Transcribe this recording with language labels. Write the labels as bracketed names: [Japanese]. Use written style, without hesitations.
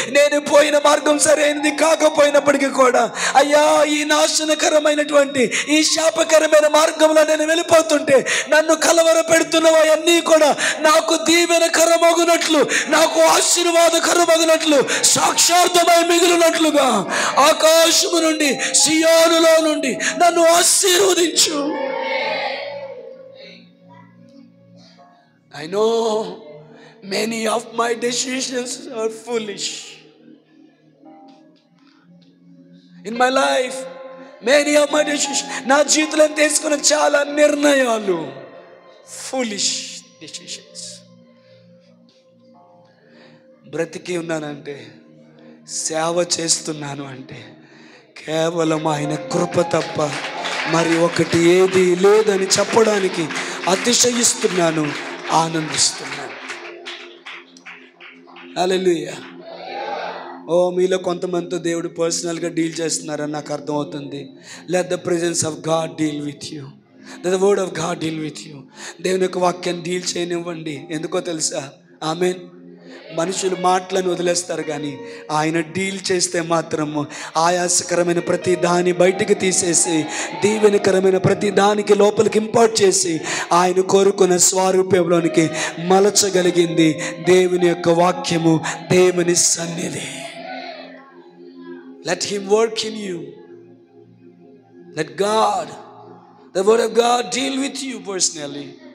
[Telugu] నేను పోయిన మార్గం సరైనది కాకపోయినప్పటికీ కూడా అయ్యా, ఈ నాశనకరమైనటువంటి ఈ శాపకరమైన మార్గంలో నేను వెళ్ళిపోతుంటే నన్ను కలవర పెడుతున్నవన్నీ కూడా నాకు దీవెనకరమగునట్లు, నాకు ఆశీర్వాదకరమగునట్లు, సాక్షార్థమై మిగిలినట్లుగా ఆకాశము నుండి, సియోనులో నుండి నన్ను ఆశీర్వదించు. [English] I know many of my decisions are foolish. In my life, many of my decisions, [Telugu] నా జీవితంలో తీసుకున్న చాలా నిర్ణయాలు [English] foolish decisions. [Telugu] బ్రతికి ఉన్నానంటే, సేవ చేస్తున్నాను అంటే కేవలం ఆయన కృప తప్ప మరి ఒకటి ఏది లేదని చెప్పడానికి అతిశయిస్తున్నాను, ఆనందిస్తున్నాను. హల్లెలూయా. ఓ, మీలో కొంతమందితో దేవుడు పర్సనల్గా డీల్ చేస్తున్నారని నాకు అర్థమవుతుంది. [English] Let the presence of God deal with you, let the word of God deal with you. [Telugu] దేవుని యొక్క వాక్యాన్ని డీల్ చేయనివ్వండి. ఎందుకో తెలుసా? ఆమేన్. మనుషులు మాటలను వదిలేస్తారు, కానీ ఆయన డీల్ చేస్తే మాత్రము ఆయాసకరమైన ప్రతి దాన్ని బయటికి తీసేసి దీవెనకరమైన ప్రతి దానికి లోపలికి ఇంపార్ట్ చేసి ఆయన కోరుకున్న స్వరూపంలోనికి మలచగలిగింది దేవుని యొక్క వాక్యము, దేవుని సన్నిధి. [English] Let him work in you. Let God, the word of God, deal with you personally.